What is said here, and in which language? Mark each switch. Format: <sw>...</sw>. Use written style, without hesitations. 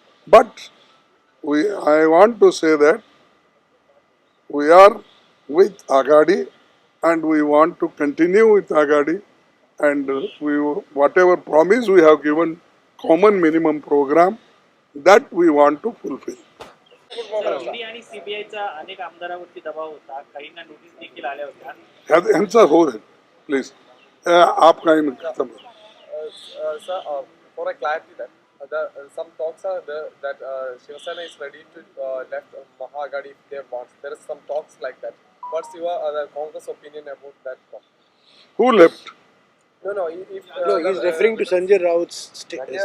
<en>But I want to say that we are with Aghadi and we want to continue with Aghadi, and whatever promise we have given, common minimum program, that we want to fulfill.</en> <mr>ED आणि सीबीआयचा अनेक आमदारांवरती दबाव होता, काहींना notice देखील आल्या होत्या. ह्यांचा हो दे प्लीज, आप काही खत्म.</mr> <en>Sir, for a clarity that some talks are there that Shiv Sena is ready to left Mahagadi if they want. There is some talks like that. What's your Congress opinion about that talk? Who left? No, if No, he is referring to Sanjay Raut's statement.</en>